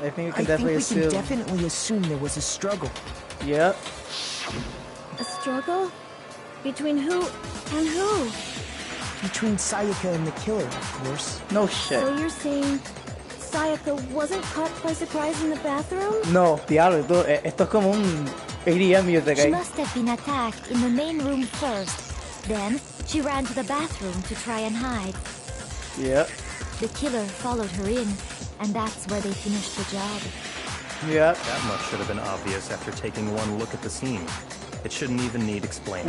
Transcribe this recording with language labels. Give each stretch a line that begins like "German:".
English: I think we can definitely assume there was a struggle. Yep. A struggle? Between who and who? Between Sayaka and the killer, of course. No shit. So you're saying Sayaka wasn't caught by surprise in the bathroom?
Spanish: No, diablo, esto es como un ADM music.
English: She must have been attacked in the main room first. Then, she ran to the bathroom to try and hide. Yep. The killer followed her in, and that's where they finished the job. Yep. That much should have been obvious after taking one look at the scene. It shouldn't even need explaining.